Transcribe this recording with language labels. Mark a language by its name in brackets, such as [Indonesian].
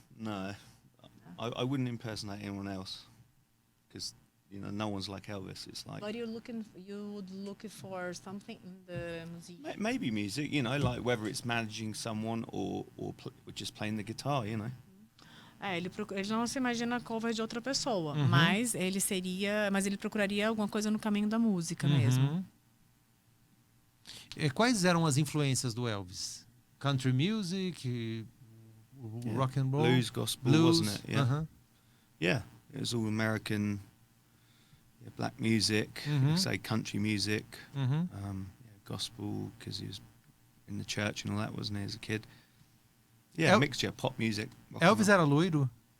[English] No, I wouldn't impersonate anyone else. Because you know, no one's like Elvis. It's like. But you would look for something in the music. Maybe music, you know, like whether it's managing someone or just playing the guitar, you know. [Portuguese] Ele não se imagina cover de outra pessoa, mas ele procuraria alguma coisa no caminho da música mesmo. Quais eram as influências do Elvis? [English] Country music, rock and roll, blues, gospel, wasn't it? Yeah, yeah. It was all American, black music. You could say country music, gospel, because he was in the church and all that, wasn't he, as a kid? Yeah, mixture, pop music. [Portuguese] Elvis era loiro?